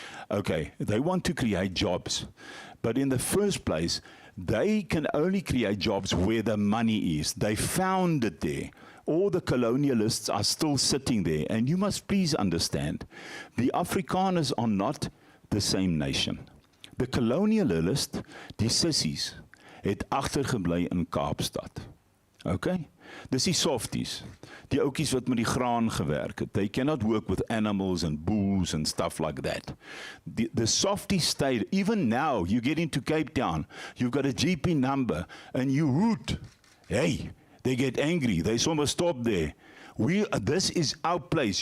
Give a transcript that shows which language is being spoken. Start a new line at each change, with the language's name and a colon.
English: Okay, they want to create jobs. But in the first place, they can only create jobs where the money is. They found it there. All the colonialists are still sitting there. And you must please understand, the Afrikaners are not the same nation. The colonialist,
Afrikaans: die sissies, het agtergebly in Kaapstad. Okay? Dis die softies. Die oukies wat met die graan gewerk het.
English: They cannot work with animals and bulls and stuff like that. The softies stayed. Even now, you get into Cape Town, you've got a GP number, and you hoot. Hey, they get angry. They somewhere stop there. This is our place.